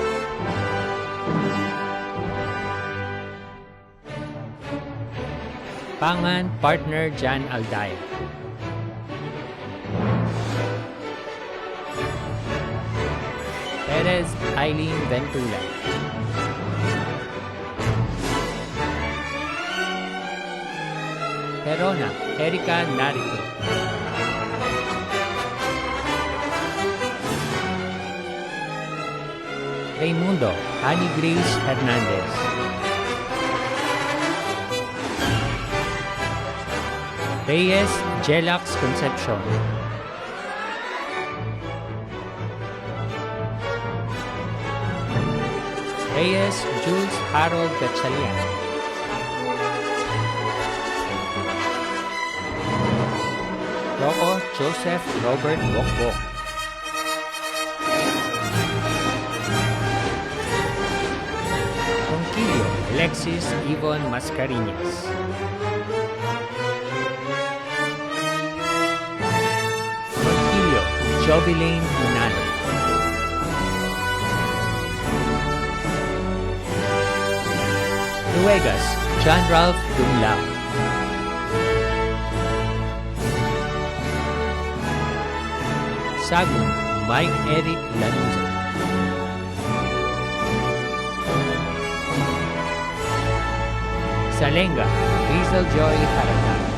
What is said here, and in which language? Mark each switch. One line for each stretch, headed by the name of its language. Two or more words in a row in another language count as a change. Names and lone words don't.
Filipino: Pangan, partner Jan Aldaya. Perez, Eileen Ventula. Perona, Erika Narito. Raimundo, Annie Grace Hernandez. Reyes, Jelax Concepcion. Reyes, Jules Harold Gatchalian. Rocco, Joseph Robert Bokbok. Conquillo, Alexis Yvonne Mascareñas. Conquillo, Jovilaine Munano. Ruegas, John Ralph Dumlao. Sagun, Mike Eric Lanuza. Salenga, Rizal Joy Harata.